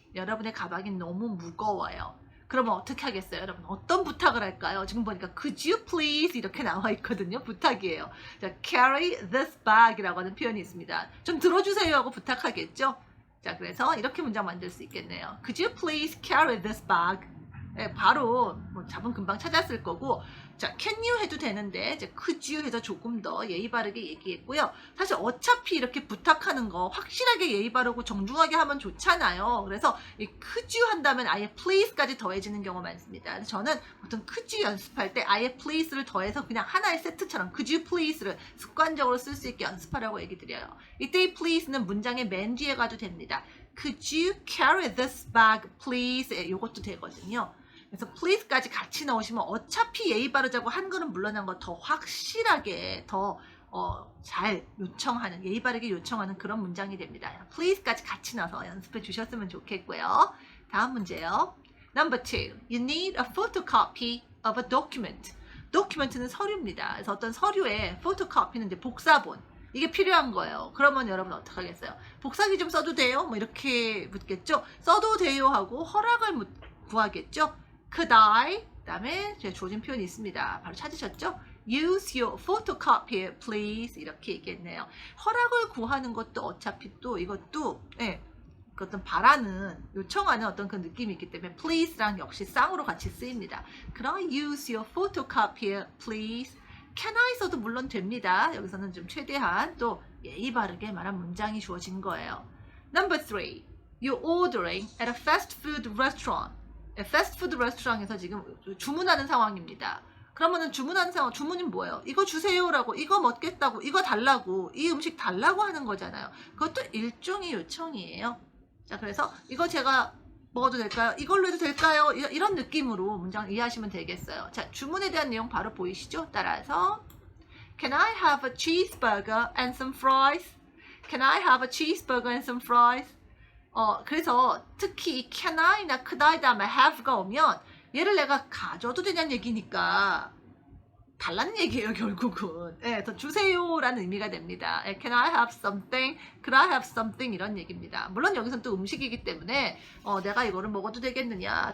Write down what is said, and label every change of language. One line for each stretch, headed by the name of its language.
Korean: 여러분의 가방이 너무 무거워요. 그러면 어떻게 하겠어요? 여러분 어떤 부탁을 할까요? 지금 보니까 could you please 이렇게 나와 있거든요. 부탁이에요. 자,
English: carry this bag
Korean: 이라고 하는 표현이 있습니다. 좀 들어주세요 하고 부탁하겠죠? 자, 그래서 이렇게 문장 만들 수 있겠네요.
English: Could you please carry this bag?
Korean: 네, 바로 뭐 답은 금방 찾았을 거고, 자, can you 해도 되는데 이제 could you 해서 조금 더 예의 바르게 얘기했고요. 사실 어차피 이렇게 부탁하는 거 확실하게 예의 바르고 정중하게 하면 좋잖아요. 그래서 이 could you 한다면 아예 please까지 더해지는 경우가 많습니다. 그래서 저는 보통 could you 연습할 때 아예 please를 더해서 그냥 하나의 세트처럼 could you please를 습관적으로 쓸 수 있게 연습하라고 얘기 드려요. 이때 이 please는 문장의 맨 뒤에 가도 됩니다.
English: Could you carry this bag please?
Korean: 이것도 되거든요. 그래서 please까지 같이 넣으시면 어차피 예의 바르자고 한 걸음 물러난 거 더 확실하게 더 잘 요청하는, 예의 바르게 요청하는 그런 문장이 됩니다. please까지 같이 넣어서 연습해 주셨으면 좋겠고요. 다음 문제요.
English: Number 2. You need a photocopy of a document.
Korean: document는 서류입니다. 그래서 어떤 서류의 photocopy는 이제 복사본. 이게 필요한 거예요. 그러면 여러분 어떻게 하겠어요? 복사기 좀 써도 돼요? 뭐 이렇게 묻겠죠? 써도 돼요 하고 허락을 구하겠죠?
English: Could I?
Korean: 그 다음에 제가 주어진 표현이 있습니다. 바로 찾으셨죠?
English: Use your photocopy, please.
Korean: 이렇게 얘기했네요. 허락을 구하는 것도 어차피 또 이것도 그 어떤 바라는, 요청하는 어떤 그 느낌이 있기 때문에 please랑 역시 쌍으로 같이 쓰입니다.
English: Could I use your photocopy, please?
Korean: Can I 써도 물론 됩니다. 여기서는 좀 최대한 또 예의 바르게 말한 문장이 주어진 거예요. Number 3.
English: You're ordering at a fast food restaurant.
Korean: 패스트푸드 레스토랑에서 지금 주문하는 상황입니다. 그러면은 주문하는 상황, 주문이 뭐예요? 이거 주세요라고, 이거 먹겠다고, 이거 달라고, 이 음식 달라고 하는 거잖아요. 그것도 일종의 요청이에요. 자, 그래서 이거 제가 먹어도 될까요? 이걸로 해도 될까요? 이런 느낌으로 문장 이해하시면 되겠어요. 자, 주문에 대한 내용 바로 보이시죠? 따라서
English: Can I have a cheeseburger and some fries? Can I have a cheeseburger and some fries?
Korean: 그래서 특히 이 can I나 could I 다음에 have가 오면 얘를 내가 가져도 되냐는 얘기니까 달라는 얘기예요, 결국은. 예, 더 주세요라는 의미가 됩니다.
English: 예, Can I have something? Could I have something?
Korean: 이런 얘기입니다. 물론 여기서는 또 음식이기 때문에 내가 이거를 먹어도 되겠느냐.